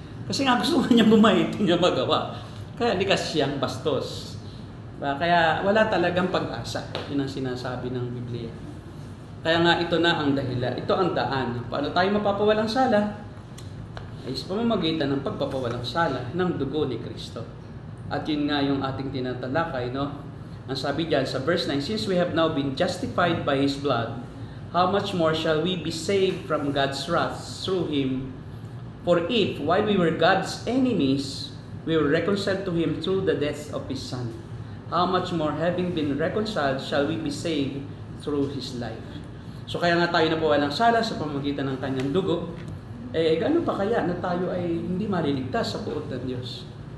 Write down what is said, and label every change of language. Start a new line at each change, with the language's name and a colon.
Filipino: Kasi nga gusto niya bumait, hindi niya magawa. Kaya likas siyang bastos. Kaya wala talagang pag-asa. Yun ang sinasabi ng Biblia. Kaya nga ito na ang dahilan. Ito ang daan. Paano tayo mapapawalang sala? Ay sa pamamagitan ng pagpapawalang sala ng dugo ni Kristo. At yun nga yung ating tinatalakay, no? Ang sabi diyan sa
English: verse 9, since we have now been justified by His blood, how much more shall we be saved from God's wrath through Him? For if, while we were God's enemies, we were reconciled to Him through the death of His Son, how much more, having been reconciled, shall we be saved through His life?
Filipino: So kaya nga tayo napawalang sala sa pamamagitan ng Kanyang dugo. Gaano pa kaya na tayo ay hindi maliligtas sa puot ng Diyos?